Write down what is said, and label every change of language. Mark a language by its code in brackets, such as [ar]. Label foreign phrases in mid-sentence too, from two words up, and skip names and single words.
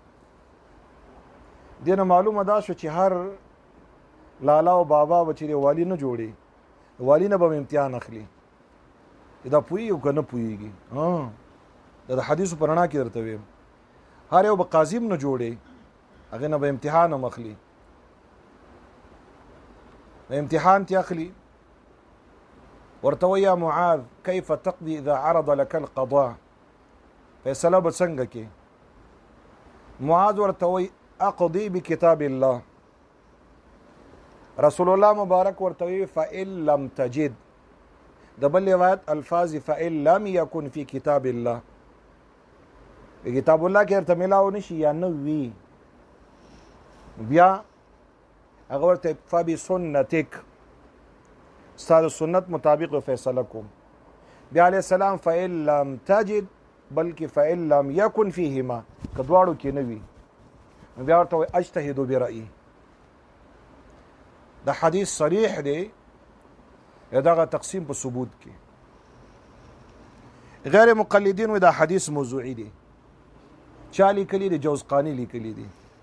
[ps] دینه معلومه دا شو چې هر لالا او بابا به چې والی نه جوړي، والی نه به امتحان اخلي دا پوهیږي او که نه پوهیږي. دا د حدیثو په رڼا کې درته ویم، هر یو به قاضي هم نه جوړي، هغې نه به امتحان هم اخلي. امتحان تی اخلي، ورته وایي [ar] یا معاذ کیف تقضي اذا عرض لك القضاء، [ps] فیصله به څنګه کې؟ معاذ ورته وایي [ar] اقضي بکتاب الله. [ps] رسول الله مبارک ورته وایي [ar] فإن لم تجد، [ps] د بل روایت الفاظ [ar] فإن لم يكن في کتاب الله، [ps] کتاب الله کې ورته ملاو نشي یا نه وي، بیا هغه ورته فبسنتک، ستا د سنت مطابق فیصله کوم. بیا علیه السلام [ar] فإن لم تجد [ps] بلکې [ar] فإن لم يكن فيهما، [ps] که دواړو کې نه وي بیا ورته وایي [ar] اجتهد برأیي. [ps] د حدیث صریح دی دغه تقسیم په ثبوت کې. غیر مقلدین وایي دا حدیث موضوعي دی. چا لیکلی دی؟ جوزقانی لیکلی دی.